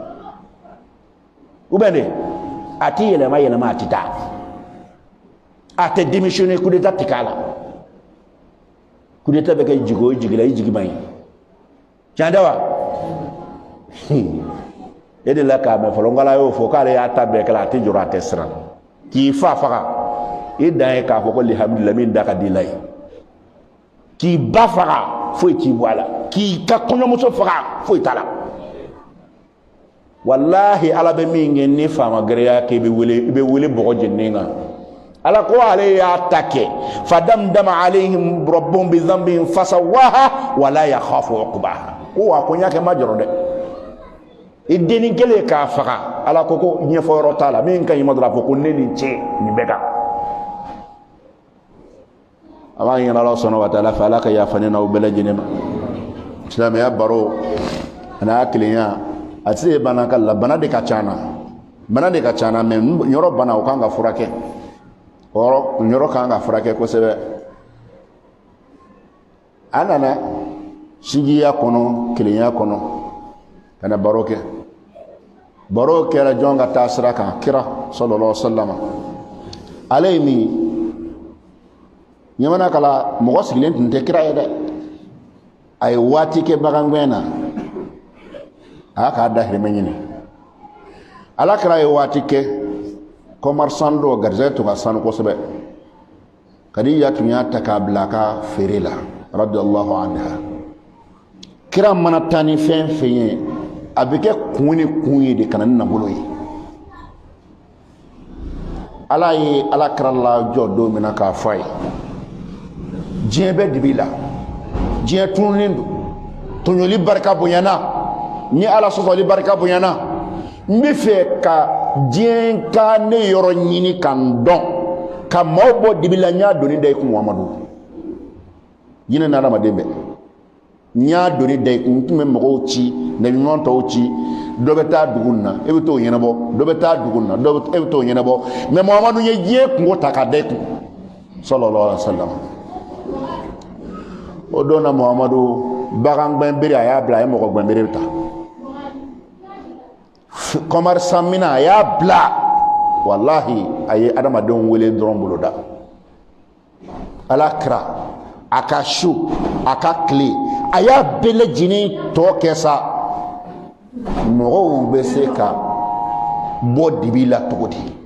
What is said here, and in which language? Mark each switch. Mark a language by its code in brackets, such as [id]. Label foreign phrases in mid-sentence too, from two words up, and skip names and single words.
[bm] u bɛ de a tɛ yɛlɛma a tɛ taa a tɛ démissionner [fr] coup d'état [bm] tɛ k'a la [fr] coup d'état [bm] bɛ kɛ jigi o jigi la i jigi man ɲi tiɲɛ tɛ wa e de la k'a mɛn fɔlɔ n k'ala y'o fɔ k'ale y'a ta bɛɛ kɛ a tɛ jɔrɔ a tɛ siran k'i fa faga i dan ye k'a fɔ ko alhamdulilayi min da ka di i la ye k'i ba faga foyi t'i bɔ a la k'i ka kɔɲɔmuso faga foyi t'a la walahi ala bɛ min kɛ ni faama gɛrɛya kɛ i bɛ wele bɔgɔ jɛnnen kan ala ko ale y'a ta kɛ [ar] فدمدم عليهم ربهم بذنبهم فسواها ولا يخاف عقباها [bm] ko wa ko n y'a kɛ n ma jɔrɔ dɛ ideni kele ka faga ala ko ɲɛfɔ yɔrɔ t'a la min ka ɲi ma dɔrɔn a fɔ ko ne ni cɛ nin bɛ kan a b'a ɲini Ala [ar] سبحانه وتعالى [bm] fɛ Ala ka yafa ne n'aw bɛɛ lajɛlen ma silamɛya baro a n'a kelenya a tɛ se bana ka la bana de ka ca na mɛ yɔrɔ bana o kan ka furakɛ yɔrɔ kan ka furakɛ kosɛbɛ a nana sinjiya kɔnɔ kelenya kɔnɔ ka na baro kɛ baro kɛra jɔn ka taa sira kan kira [ar] صلى الله عليه وسلم [bm] ale ye min ɲamana kala mɔgɔ sigilen tun tɛ kira ye dɛ a ye waati kɛ bagangɛn na a y'a k'a dahirimɛ ɲini ala kira ye waati kɛ commerçant dɔ garizɛgɛ tun ka sanu kosɛbɛ Khadija tun y'a ta k'a bila a ka feere la [ar] رضي الله عنها [bm] kira mana taa ni fɛn fɛn ye a bɛ kɛ kun ni kun ye de kana ni nabolo ye ala ye ala kira la jɔ don min na k'a fɔ a ye diɲɛ bɛ dibi la diɲɛ tununnen don tɔɲɔli barika bonyana ni ala sɔsɔli barika bonyana n bɛ fɛ ka diɲɛ ka ne yɔrɔ ɲini ka n dɔn ka maaw bɔ dibi la n y'a doni da i kun Muhamadu jinɛ ni adamaden bɛɛ n y'a doni da i kun n tun bɛ mɔgɔw ci nabiɲuman tɔw ci dɔ bɛ taa dugu in na e bɛ t'o ɲɛnabɔ dɔ bɛ taa dugu in na e bɛ t'o ɲɛnabɔ mɛ Muhamadu ye diɲɛ kungo ta k'a da i kun [ar] صلى الله عليه وسلم [bm] o don na Muhamadu bagan gbɛnbere a y'a bila a ye mɔgɔ gbɛnbere ta commerçant mina a y'a bila wallahi a ye adamadenw wele dɔrɔn boloda ala kira a ka su a ka tile a y'a bɛɛ lajɛlen tɔ kɛ sa mɔgɔw bɛ se ka bɔ dibi la cogo di